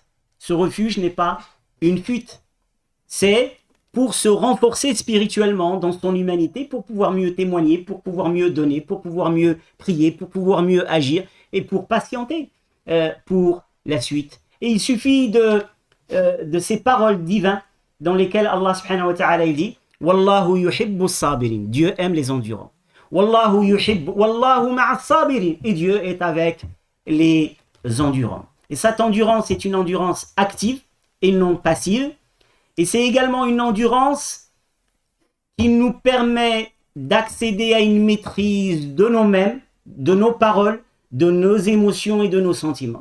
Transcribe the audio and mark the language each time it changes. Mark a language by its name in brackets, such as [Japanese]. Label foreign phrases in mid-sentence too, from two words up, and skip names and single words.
[French] Ce refuge n'est pas une fuite. C'est pour se renforcer spirituellement dans son humanité, pour pouvoir mieux témoigner, pour pouvoir mieux donner, pour pouvoir mieux prier, pour pouvoir mieux agir et pour patienter pour la suite. Et il suffit de ces paroles divines dans lesquelles Allah [Arabic] سبحانه وتعالى [French] dit [Arabic] والله يحب صابرين. [French] Dieu aime les endurants. [Arabic] والله يحب، والله مع صابرين. [French] Et Dieu est avec les endurants. Et cette endurance est une endurance active et non passive. Et c'est également une endurance qui nous permet d'accéder à une maîtrise de nous-mêmes, de nos paroles, de nos émotions et de nos sentiments.